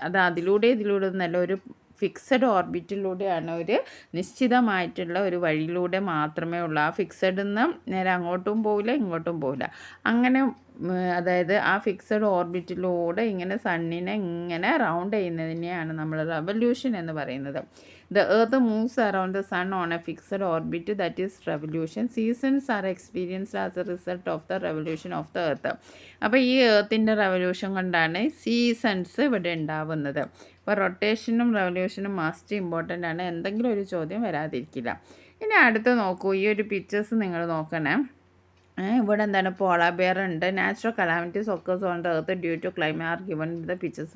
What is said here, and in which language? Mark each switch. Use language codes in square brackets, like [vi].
[ml] അത് ഇതിലൂടെ ഒന്നല്ല, ഒരു ഫിക്സഡ് ഓർബിറ്റിലൂടെയാണ്, ഒരു നിശ്ചിതമായിട്ടുള്ള ഒരു വഴിയിലൂടെ മാത്രമേ ഉള്ളൂ. ആ ഫിക്സഡിൽ നിന്ന് നേരെ അങ്ങോട്ടും പോവില്ല ഇങ്ങോട്ടും പോവില്ല. അങ്ങനെ അതായത് ആ ഫിക്സഡ് ഓർബിറ്റിലൂടെ ഇങ്ങനെ സണ്ണിനെ ഇങ്ങനെ റൗണ്ട് ചെയ്യുന്നതിനെയാണ് നമ്മൾ റെവല്യൂഷൻ എന്ന് പറയുന്നത്. [en] The earth moves around the sun on a fixed orbit, that is revolution. Seasons are experienced as a result of the revolution of the earth. [ml] അപ്പോൾ ഈ എർത്തിൻ്റെ റെവല്യൂഷൻ കൊണ്ടാണ് സീസൺസ് ഇവിടെ ഉണ്ടാവുന്നത്. അപ്പോൾ റൊട്ടേഷനും റെവല്യൂഷനും മസ്റ്റ് ഇമ്പോർട്ടൻ്റ് ആണ്. എന്തെങ്കിലും ഒരു ചോദ്യം വരാതിരിക്കില്ല. ഇനി അടുത്ത് നോക്കൂ, ഈ ഒരു പിക്ചേഴ്സ് നിങ്ങൾ നോക്കണേ. ഇവിടെ എന്താണ് പോളാർ ബെയർ ഉണ്ട്. [en] Natural calamities occurs on the earth due to climate are given the pictures.